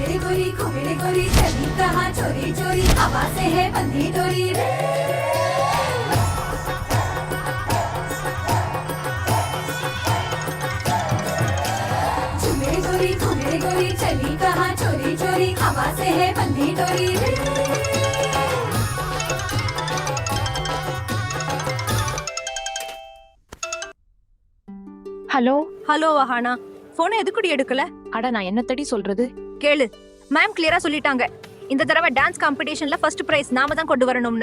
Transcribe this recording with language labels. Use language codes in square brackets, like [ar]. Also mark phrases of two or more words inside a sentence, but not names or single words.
[hi] गोरी घुमड़े गोरी चली कहाँ चोरी चोरी हवा से है बंधी डोरी रे झुमड़े गोरी घुमड़े गोरी चली कहाँ चोरी चोरी हवा से है बंधी डोरी रे [ta] ஹலோ ஹலோ வஹானா, போனை எதுக்குடி எடுக்கல? அட நான் என்ன தடி சொல்றது? கேளு, [en] ma'am clear-a [ta] சொல்லிட்டாங்க. இந்த தடவை [en] dance competition-la first prize [ta] நாம தான் கொண்டு வரணும்னு.